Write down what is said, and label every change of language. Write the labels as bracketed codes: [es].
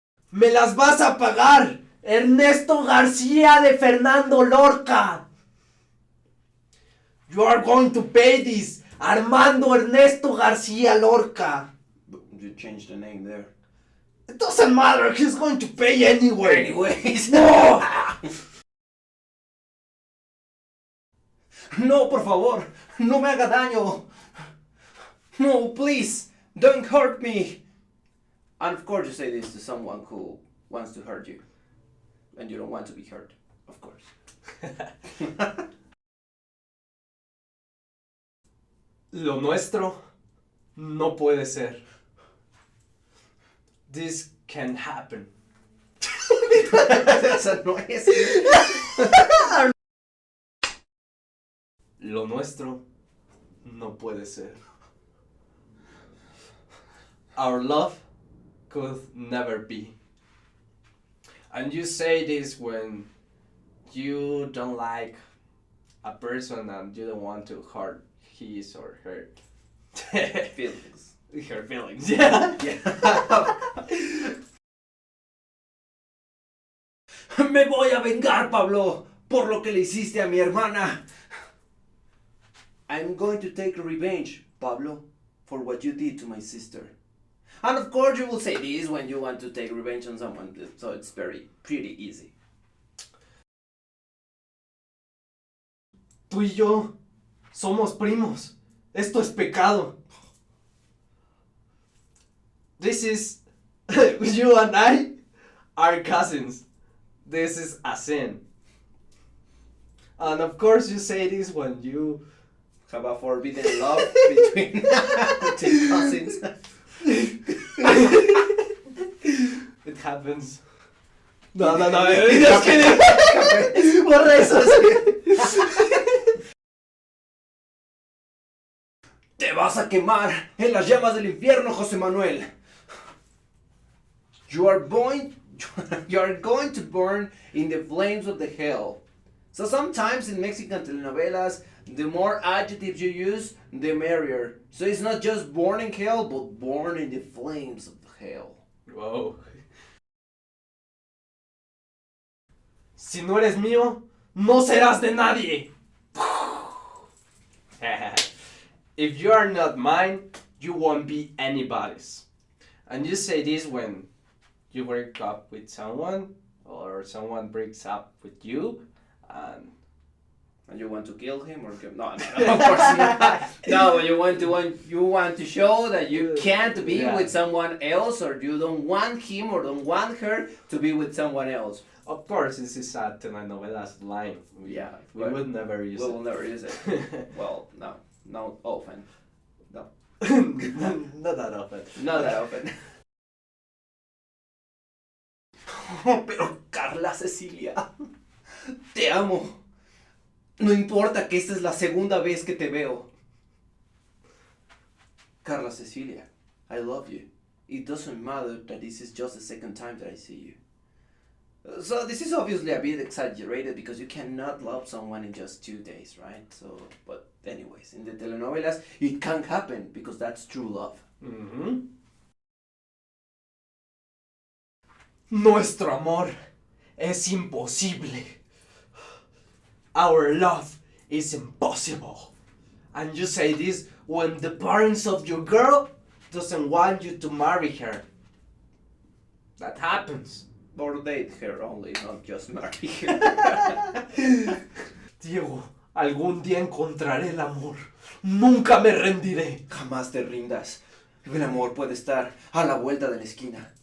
[es] ¡Me las vas a pagar! Ernesto García de Fernando Lorca! [en] You are going to pay this! [es] Armando Ernesto García Lorca! [en] You changed the name there. It doesn't matter, he's going to pay anyway! Anyways. No! [es] No, por favor, no me haga daño. [en] No, please, don't hurt me. And of course you say this to someone who wants to hurt you. And you don't want to be hurt, of course. [es] Lo nuestro no puede ser. [en] This can happen. [es] Esa no es. Lo nuestro no puede ser. [en] Our love could never be. And you say this when you don't like a person and you don't want to hurt his or her Feelings. her feelings. Yeah. [es] Me voy a vengar, Pablo, por lo que le hiciste a mi hermana. [en] I'm going to take revenge, Pablo, for what you did to my sister. And of course you will say this when you want to take revenge on someone, so it's pretty easy. [es] Tú y yo somos primos. Esto es pecado. [en] This is you and I are cousins. This is a sin. And of course you say this when you Have a forbidden love between cousins. It happens. No, just kidding. [es] Borra eso. Te vas a quemar en las llamas del infierno, José Manuel. [en] You are going to burn in the flames of the hell. So sometimes in Mexican telenovelas, the more adjectives you use, the merrier. So it's not just born in hell, but born in the flames of hell. Wow. [es] Si no eres mío, no serás de nadie. [en] If you are not mine, you won't be anybody's. And you say this when you break up with someone or someone breaks up with you and you want to kill him or no, of course not. No, you want to show that you can't be with someone else, or you don't want him or don't want her to be with someone else. of course this is a telenovelas line. We would never use it. We will never use it. Well, not often. No. Not that often. Not that often. [es] Oh, pero Carla Cecilia, te amo. No importa que esta es la segunda vez que te veo. [en] Carla Cecilia, I love you. It doesn't matter that this is just the second time that I see you. So this is obviously a bit exaggerated because you cannot love someone in just 2 days, right? So, but anyways, in the telenovelas, it can happen because that's true love. Mm-hmm. [es] Nuestro amor es imposible. [en] Our love is impossible. And you say this when the parents of your girl doesn't want you to marry her. That happens. Or date her only, not just marry her. [es] Diego, algún día encontraré el amor. Nunca me rendiré. Jamás te rindas. El amor puede estar a la vuelta de la esquina.